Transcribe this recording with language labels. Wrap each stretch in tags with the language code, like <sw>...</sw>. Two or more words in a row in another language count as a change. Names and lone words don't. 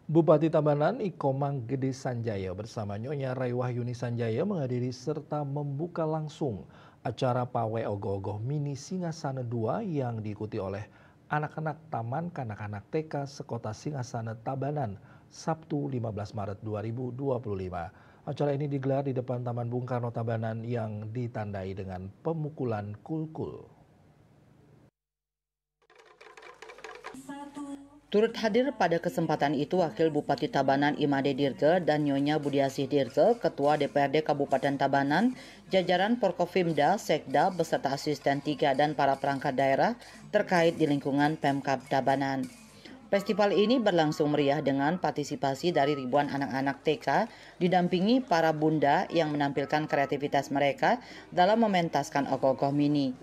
<id>Bupati Tabanan Ikomang Gede Sanjaya bersama Nyonya Raiwahyuni Sanjaya menghadiri serta membuka langsung acara Pawai Ogoh-ogoh Mini Singasana 2 yang diikuti oleh anak-anak Taman Kanak-kanak TK Sekota Singasana Tabanan Sabtu 15 Maret 2025. Acara ini digelar di depan Taman Bung Karno Tabanan yang ditandai dengan pemukulan kulkul. Turut hadir pada kesempatan itu Wakil Bupati Tabanan Imade Dirge dan Nyonya Budiasih Dirge, Ketua DPRD Kabupaten Tabanan, jajaran Porkopimda, Sekda, beserta asisten 3 dan para perangkat daerah terkait di lingkungan Pemkab Tabanan. Festival ini berlangsung meriah dengan partisipasi dari ribuan anak-anak TK didampingi para bunda yang menampilkan kreativitas mereka dalam mementaskan ogoh-ogoh mini.</id>